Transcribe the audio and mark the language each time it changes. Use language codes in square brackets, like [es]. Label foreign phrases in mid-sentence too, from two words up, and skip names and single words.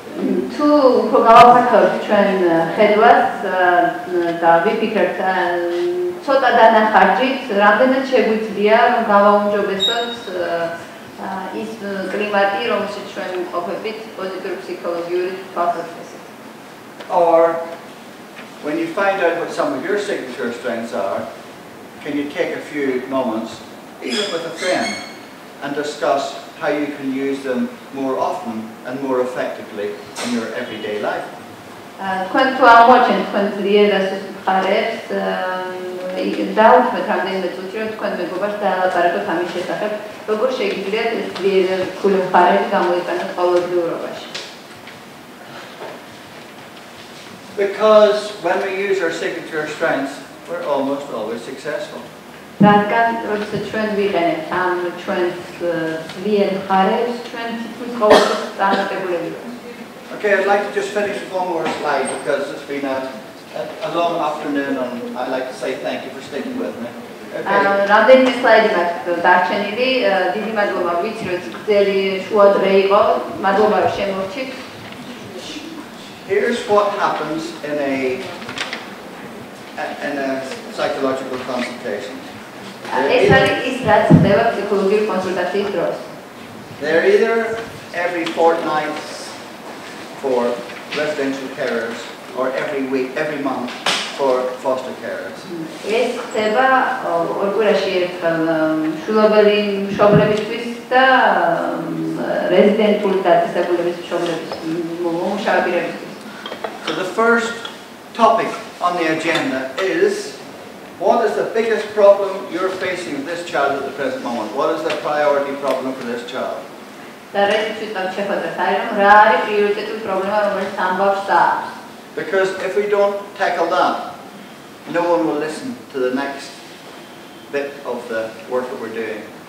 [ka] თუ უფრო გავაფართოვებთ ჩვენ ხედვას და ვიფიქრებთ ცოტა დანახარჯით, რამდენად შეგვიძლია რომ გავაუმჯობესოთ ის კლიმატი, რომელშიც ჩვენ ვიმყოფებით პოზიტიური ფსიქოლოგიური თვალსაზრისით. [en] Or when you find out what some of your signature strengths are, can you take a few moments, even with a friend, and discuss how you can use them more often and more effectively in your everyday life? [ka] თქვენ თუ აღმოჩენთ თქვენ ძლიერ და სუსტ მხარებს, დაუშვათ რამდენიმე წუთი, რომ თქვენ მეგობრებს დაალაპარაკოთ ამის შესახებ, როგორ შეგიძლიათ ეს ძლიერ რთული მხარები გამოიყენოთ ყოველდღიურობაში. [en] Because when we use our signature strengths, we're almost always successful. [ka] რადგან როდესაც ჩვენ ვიყენებთ ამ ჩვენს ძლიერ მხარებს, ჩვენ თითქმის ყოველთვის წარმატებულები ვართ. [en] Okay, I'd like to just finish with one more slide because it's been a long afternoon and I'd like to say thank you for sticking with me. [ka] რამდენიმე სლაიდი მაქვს დარჩენილი, დიდი მადლობა ვიცი, რომ გრძელი შუა დღე იყო, მადლობა რომ შემორჩით. [en] Here's what happens in a psychological consultation. [ka] ეს არის ის, რაც ხდება ფსიქოლოგიური კონსულტაციის დროს. [en] They're either every fortnight for residential carers or every week, every month for foster carers. [ka] ეს ხდება ორ კვირაში ერთხელ მშვილობელი მშობლებისთვის და რეზიდენტული დაწესებულების მომუშავე პირებისთვის. [en] So the first topic on the agenda is, what is the biggest problem you're facing with this child at the present moment? What is the priority problem for this child? Because if we don't tackle that, no one will listen to the next bit of the work that we're doing.